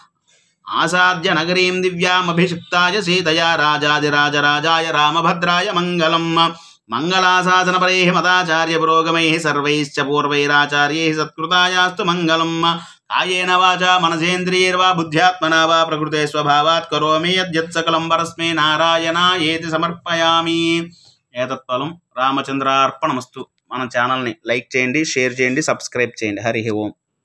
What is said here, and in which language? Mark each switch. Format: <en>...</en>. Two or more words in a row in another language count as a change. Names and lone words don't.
<sa>आसाद्य नगरीं दिव्यामभिषिक्ताय सीतया राजाधिराजराजाय रामभद्राय मङ्गलम्। मङ्गलाशासनपरैः मताचार्य पुरोगमैः सर्वैश्च पूर्वैराचार्यैः सत्कृतायास्तु मङ्गलम्। कायेन वाचा मनसेन्द्रियैर्वा बुद्ध्यात्मना वा प्रकृते स्वभावात् करोमि यद्यत् सकलं परस्मै नारायणायेति समर्पयामि। एतत्फलं रामचन्द्रार्पणमस्तु.</sa> <te>మన ఛానల్ని లైక్ చేయండి, షేర్ చేయండి, సబ్స్క్రైబ్ చేయండి. హరి ఓం.</te>